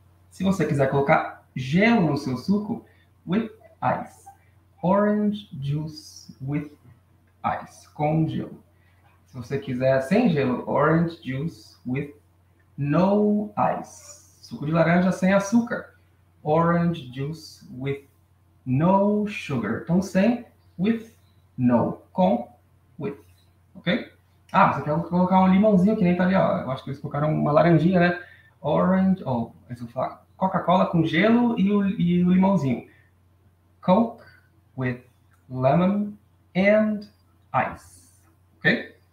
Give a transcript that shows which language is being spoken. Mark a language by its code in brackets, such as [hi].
[pt] Se você quiser colocar gelo no seu suco, [en] with ice. Orange juice with ice, [pt] com gelo. Se você quiser sem gelo, [en] orange juice with no ice. [pt] Suco de laranja sem açúcar. [en] Orange juice with no sugar. [pt] Então, sem, with, no. Com, with. Ok? Ah, você quer colocar um limãozinho que nem tá ali, ó. Eu acho que eles colocaram uma laranjinha, né? Orange, ou, eles vão falar Coca-Cola com gelo e o limãozinho. [en] Coke with lemon and ice. Ok?